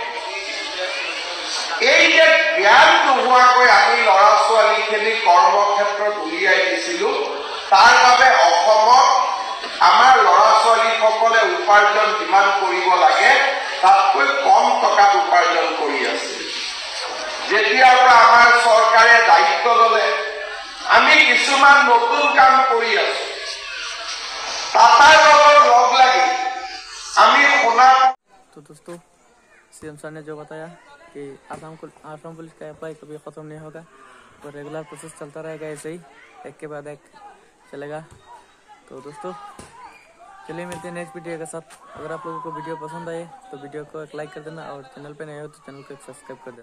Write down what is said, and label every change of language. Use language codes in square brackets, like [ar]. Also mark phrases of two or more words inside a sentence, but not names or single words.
[as] এই যে জ্ঞান নোহোৱাকৈ আমি ল'ৰা ছোৱালীখিনি কৰ্মক্ষেত্ৰত উলিয়াই দিছিলো, তাৰ বাবে অসমত আমাৰ ল'ৰা ছোৱালীসকলে উপাৰ্জন যিমান কৰিব লাগে তাতকৈ কম টকাত উপাৰ্জন কৰি আছে। যেতিয়াৰ পৰা আমাৰ চৰকাৰে দায়িত্ব ললে, আমি কিছুমান নতুন কাম কৰি আছো। টাটাৰ লগত লগ লাগি আমি সোণাপুৰ। [hi] तो दोस्तों, सीएम सर ने जो बताया कि आसाम पुलिस का अप्लाई कभी ख़त्म नहीं होगा, और रेगुलर प्रोसेस चलता रहेगा ऐसे ही, एक के बाद एक चलेगा। तो दोस्तों चलिए मिलते हैं नेक्स्ट वीडियो के साथ। अगर आप लोगों को वीडियो पसंद आए तो वीडियो को एक लाइक कर देना, और चैनल पे नए हो तो चैनल को एक सब्सक्राइब कर देना।